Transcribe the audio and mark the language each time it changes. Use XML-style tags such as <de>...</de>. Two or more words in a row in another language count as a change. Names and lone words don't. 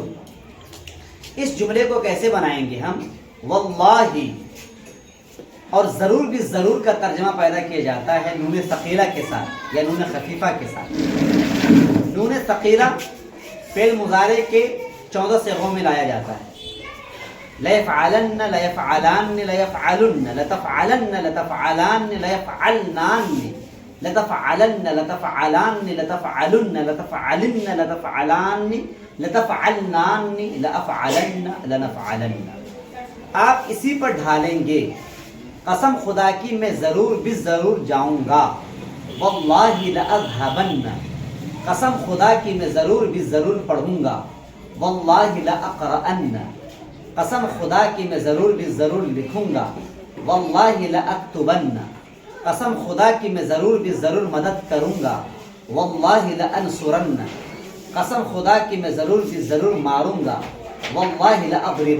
<ur>اس جملے کو کیسے بنائیں گے ہم؟ واللہ، اور ضرور بالضرور کا ترجمہ پیدا کیا جاتا ہے نون ثقیلہ کے ساتھ یا نون خفیفہ کے ساتھ۔ نون ثقیلہ فعل مضارع کے 14 صیغوں میں لایا جاتا ہے۔</ur> <ar>لیفعلن، لیفعلان، لیفعلن، لتفعلن، لتفعلان، لیفعلنان، لتفعلن، لتفعلان، لتفعلن، لتفعلن، لتفعلان، لتفعلنان، لافعلن، لنفعلن۔</ar> <ur>آپ اسی پر ڈھالیں گے قسم خدا کی میں ضرور بالضرور جاؤں گا، واللہ لأذهبن، قسم خدا کی میں ضرور بالضرور پڑھوں گا،</ur> <ar>واللہ لأقرأن،</ar> <ur>قسم خدا کی میں ضرور بالضرور لکھوں گا،</ur> <ar>واللہ لأکتبن،</ar> <ur>قسم خدا کی میں ضرور بالضرور مدد کروں گا،</ur> <ar>واللہ لأنصرن،</ar> <ur>قسم خدا کی میں ضرور بالضرور ماروں گا،</ur> <ar>واللہ لأضربن۔</ar>